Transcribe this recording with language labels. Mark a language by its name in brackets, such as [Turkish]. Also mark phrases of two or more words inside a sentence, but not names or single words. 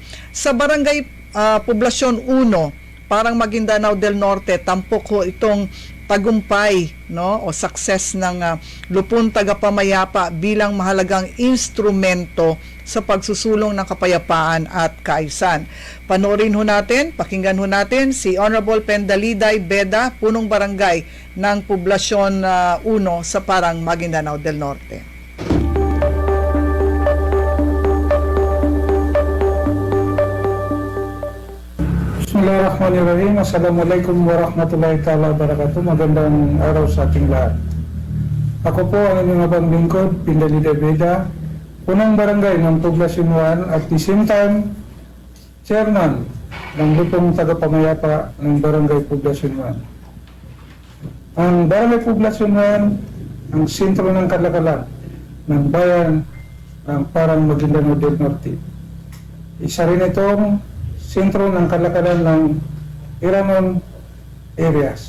[Filipino] Sa barangay Poblasyon 1, Parang Maguindanao del Norte, tampok ko itong tagumpay, no, o success ng lupon tagapamayapa bilang mahalagang instrumento sa pagsusulong ng kapayapaan at kaayusan. Panoorin ho natin, pakinggan ho natin si Honorable Pendaliday Beda, punong barangay ng Poblasyon 1 sa Parang Maguindanao del Norte. [Arabic] بسم الله الرحمن الرحيم. السلام عليكم ورحمة الله تعالى وبركاته. [Filipino] Magandang araw sa ating lahat. Ako po ang inyong abang lingkod, Pendaliday Beda, punong barangay ng Poblasyon 1 [English] at the same time, [Filipino] chairman ng lupong tagapamayapa ng Barangay Poblasyon 1. Ang Barangay Poblasyon 1, ang sentro ng kalakalan ng bayan ng Parang Maguindanao del Norte. Isa rin itong sentro ng kalakalan ng Iranon areas.